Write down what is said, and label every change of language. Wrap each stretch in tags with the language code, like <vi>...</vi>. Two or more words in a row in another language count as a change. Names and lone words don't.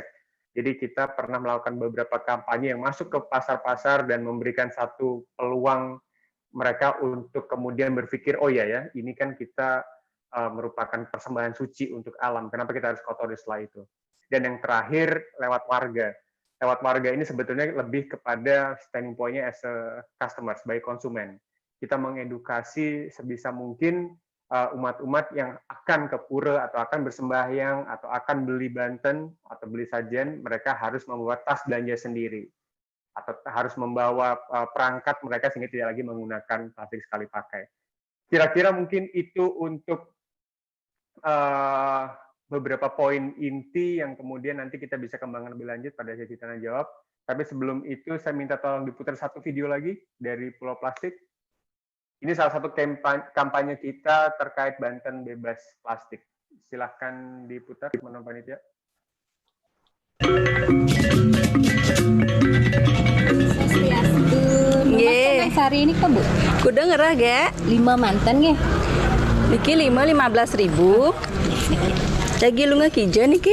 <id>Jadi kita pernah melakukan beberapa kampanye yang masuk ke pasar-pasar dan memberikan satu peluang mereka untuk kemudian berpikir, oh ya, ini kan kita merupakan persembahan suci untuk alam, kenapa kita harus kotori setelah itu. Dan yang terakhir lewat warga. Lewat warga ini sebetulnya lebih kepada standing point-nya</id> <en>as a customer,</en> <id>sebagai konsumen. Kita mengedukasi sebisa mungkin umat-umat yang akan ke pura atau akan bersembahyang atau akan beli banten atau beli sajen, mereka harus membawa tas belanja sendiri atau harus membawa perangkat mereka sehingga tidak lagi menggunakan plastik sekali pakai. Kira-kira mungkin itu untuk beberapa poin inti yang kemudian nanti kita bisa kembangkan lebih lanjut pada sesi tanya jawab. Tapi sebelum itu saya minta tolong diputar satu video lagi dari Pulau Plastik. Ini salah satu kampanye kita terkait Banten Bebas Plastik. Silahkan diputar, teman-teman panitia. Nggih. Sari ini kan Bu?</id> <ban>Kudu ngerah ge 5 mantan nggih. Niki 15.000. Jagi lunga kijo niki?</ban>